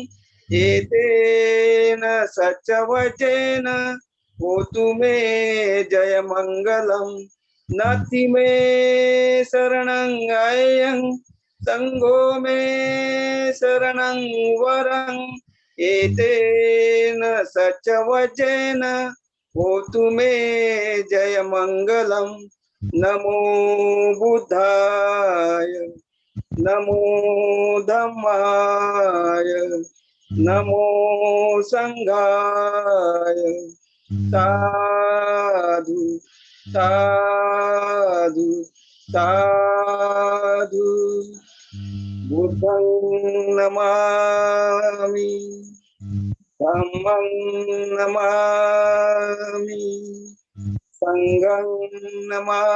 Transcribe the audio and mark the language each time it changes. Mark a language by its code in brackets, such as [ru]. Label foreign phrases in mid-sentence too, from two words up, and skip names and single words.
[pi] एतेन सचवचेन होतु मे जय मंगलम नत्थि मे शरणं गायं संघो मे शरणं वरं एतेन सचवचेन होतु मे जय मंगलम नमो बुद्धाय नमो धम्माय नमो संघाय साधु साधु साधु बुद्धं नमामि धम्मं नमामि संघं नमामि.